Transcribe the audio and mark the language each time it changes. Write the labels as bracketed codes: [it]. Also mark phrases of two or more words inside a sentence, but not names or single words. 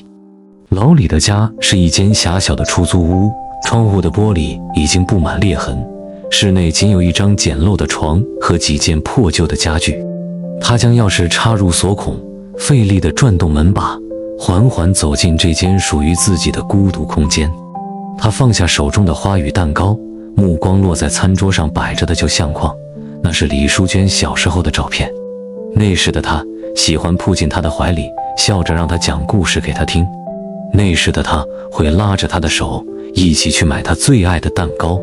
[zh] 老李的家是一間狹小的出租屋，窗戶的玻璃已經布滿裂痕，室內僅有一張簡陋的床和幾件破舊的家具。他將鑰匙插入鎖孔，費力地轉動門把，緩緩走進這間屬於自己的孤獨空間。他放下手中的花與蛋糕，目光落在餐桌上擺着的舊相框，那是李淑娟小時候的照片。那時的她喜歡撲進她的懷裡，笑着讓她講故事給她聽。那時的她會拉着她的手，一起去買她最愛的蛋糕。